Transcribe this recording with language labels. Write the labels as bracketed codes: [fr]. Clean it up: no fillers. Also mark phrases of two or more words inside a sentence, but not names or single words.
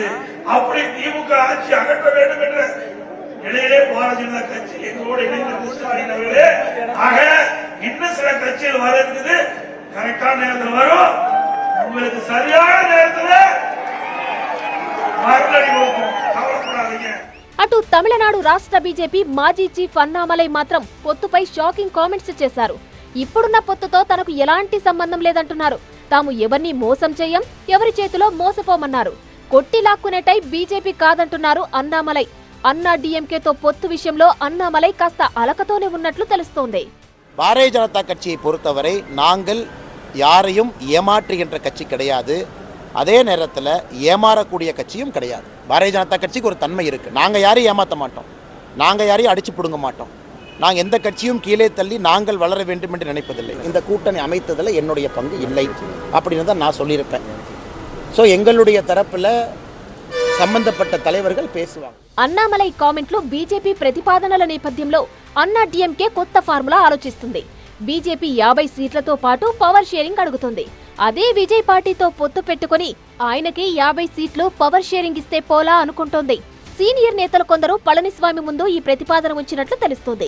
[ta] அப்படி திமுக ஆட்சி அகற்ற வேண்டும் என்ற நிலையிலே பாரதிய ஜனதா கட்சி எங்களோடு இணைந்து ஸ்டாலின் அவர்களே ஆக இன்னும் சில கட்சிகள் வர இருக்குது. கரெக்டான நேரத்தில் வரும். உங்களுக்கு சரியான நேரத்தில் மறுபடி போகும். கவலைப்படாதீங்க. [te] అటు తమిళనాడు రాష్ట్ర బీజేపీ మాజీ చీఫ్ అన్నామలై మాత్రం పొత్తుపై [en] shocking comments [te] చేశారు. ఇప్పుడున్న పొత్తుతో తనకు ఎలాంటి సంబంధం లేదంటున్నారు. తాము ఎవరిని మోసం చేయం, ఎవరి చేతిలో మోసపోమన్నారు. కొట్టి లాక్కునే టైప్ బీజేపీ కాదంటున్నారు అన్నామలై. అన్నా డిఎంకేతో పొత్తు విషయంలో అన్నామలై కాస్త అలకతోనే ఉన్నట్లు తెలుస్తోంది. [ta] பாரதிய ஜனதா கட்சியை பொறுத்தவரை நாங்கள் யாரையும் ஏமாற்றுகின்ற கட்சி கிடையாது. அதே நேரத்தில் ஏமாறக்கூடிய கட்சியும் கிடையாது. பாரதிய ஜனதா கட்சிக்கு ஒரு தன்மை இருக்குது. நாங்கள் யாரையும் ஏமாற்ற மாட்டோம், நாங்கள் யாரையும் அடித்து பிடுங்க மாட்டோம். நாங்கள் எந்த கட்சியும் கீழே தள்ளி நாங்கள் வளர வேண்டும் என்று நினைப்பதில்லை. இந்த கூட்டணி அமைத்ததில் என்னுடைய பங்கு இல்லை அப்படின்னு தான் நான் சொல்லியிருப்பேன். ஸோ எங்களுடைய தரப்பில் సంబంధపట్ట தலைவர்கள் பேசுவாங்க. [te] అన్నామలై కామెంట్లు బీజేపీ ప్రతిపాదనల నేపథ్యంలో అన్నా డిఎంకే కొత్త ఫార్ములా ఆలోచిస్తుంది. బీజేపీ 50 సీట్లతో పాటు [en] power sharing [te] అడుగుతుంది. అదే విజయ్ పార్టీతో పొత్తు పెట్టుకుని ఆయనకి 50 సీట్లు [en] power sharing [te] ఇస్తే పోలా అనుకుంటోంది. సీనియర్ నేతలు కొందరు పళనిస్వామి ముందు ఈ ప్రతిపాదన ఉంచినట్లు తెలుస్తోంది.